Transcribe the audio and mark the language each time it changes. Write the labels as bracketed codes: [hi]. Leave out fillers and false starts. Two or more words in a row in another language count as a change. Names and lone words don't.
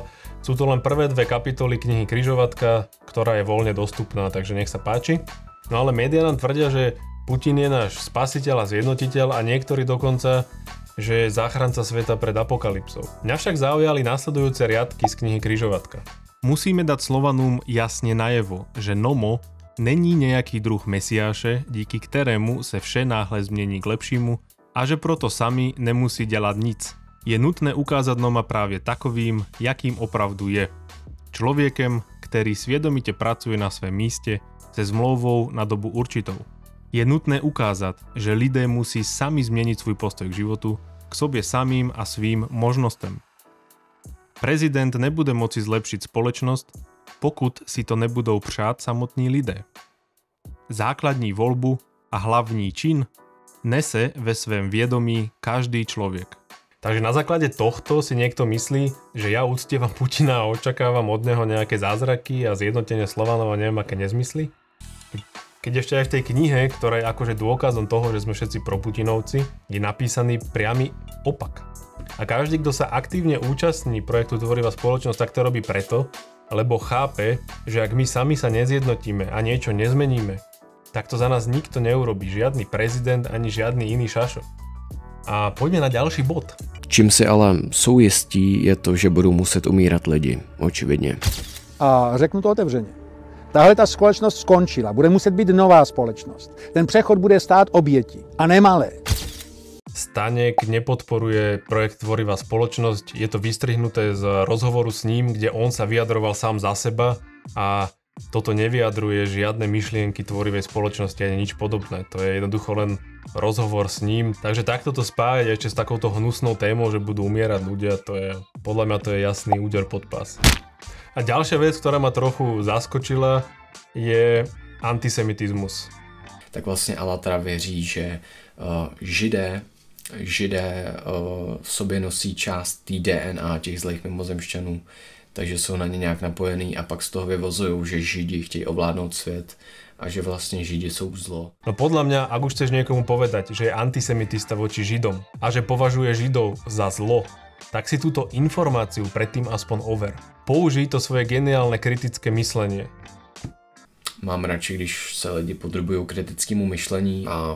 [sk] Sú to len prvé dve kapitoly knihy Križovatka, ktorá je voľne dostupná, takže nech sa páči. No ale médiá nám tvrdia, že Putin je náš spasiteľ a zjednotiteľ a niektorí dokonca, že je záchranca sveta pred apokalypsou. Mňa však zaujali nasledujúce riadky z knihy Križovatka. [cs] Musíme dať Slovanům jasne najevo, že Nomo není nejaký druh mesiáše, díky ktorému se vše náhle změní k lepšímu a že proto sami nemusí dělat nic. Je nutné ukázať Noma právě takovým, jakým opravdu je. Člověkem, který svědomitě pracuje na svém místě se zmlouvou na dobu určitou. Je nutné ukázať, že lidé musí sami zmeniť svoj postoj k životu, k sobě samým a svým možnostem. Prezident nebude moci zlepšiť společnosť, pokud si to nebudou přát samotní lidé. Základní voľbu a hlavní čin nese ve svém vědomí každý človek. [sk] Takže na základe tohto si niekto myslí, že ja uctievam Putina a očakávam od neho nejaké zázraky a zjednotenie Slovanov a neviem aké nezmysly? Keď ešte aj v tej knihe, ktorá je akože dôkazom toho, že sme všetci proputinovci, je napísaný priamy opak. A každý, kto sa aktívne účastní projektu Tvorivá spoločnosť, tak to robí preto, lebo chápe, že ak my sami sa nezjednotíme a niečo nezmeníme, tak to za nás nikto neurobí, žiadny prezident ani žiadny iný šašo. A poďme na ďalší bod. [cs] Čím si ale jsou jistí, je to, že budou muset umírat lidi, očividně. A řeknu to otevřeně. Tahle ta společnost skončila, bude muset být nová společnost. Ten přechod bude stát oběti a nemalé. [sk] Staněk nepodporuje projekt Tvorivá spoločnosť, je to vystrihnuté z rozhovoru s ním, kde on sa vyjadroval sám za seba a toto nevyjadruje žiadne myšlienky tvorivej spoločnosti ani nič podobné. To je jednoducho len rozhovor s ním. Takže takto to spájať ešte s takouto hnusnou témou, že budú umierať ľudia, to je, podľa mňa to je jasný úder pod pás. A ďalšia vec, ktorá ma trochu zaskočila, je antisemitizmus. [cs] Tak vlastně Alatra věří, že Židé Židé v sobě nosí část té DNA těch zlých mimozemšťanů, takže jsou na ně nějak napojený a pak z toho vyvozují, že Židi chtějí ovládnout svět a že vlastne [sk] Židi sú zlo. No podľa mňa, ak už chceš niekomu povedať, že je antisemitista voči Židom a že považuje Židov za zlo, tak si túto informáciu predtým aspoň over. Použij to svoje geniálne kritické myslenie. [cs] Mám radši, když sa lidi podrobujú kritickému myšlení a...